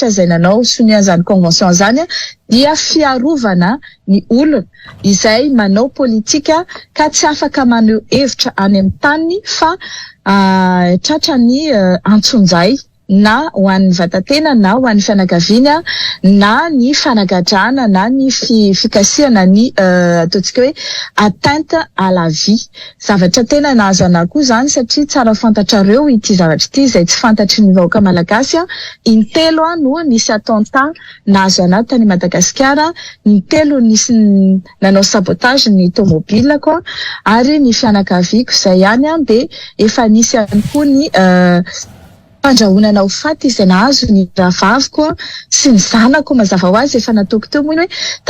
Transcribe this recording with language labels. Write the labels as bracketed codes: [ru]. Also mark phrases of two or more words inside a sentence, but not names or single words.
[mg] izay nanao sonian'izany convention zany dia fiarovana ny olona izay manao politika ka tsy afaka maneho hevitra any amin'ny tany fa tratran'ny antsonjay na ho an'ny vatatena na ho an'ny fianakaviana na ny fanagadrana na ny fikasihana ny ataontsika hoe [fr] atteinte à la vie. [mg] Zavatra tena nahazo anahy koa zany satria tsara fantatrareo ity zavatra ity izay tsy fantatry ny vahoaka malagasy intelo no nisy attentat nahazo anahy tany Madagasikara, intelo nisy nanao sabotage ny tomobilako ary ny fianakaviako izay ihany de efa nisy ihany koa ny fandrahonana ho faty izay nahazo ny rahavaviko sy ny zanako mazava ho azy efa nataoko teo moa hoe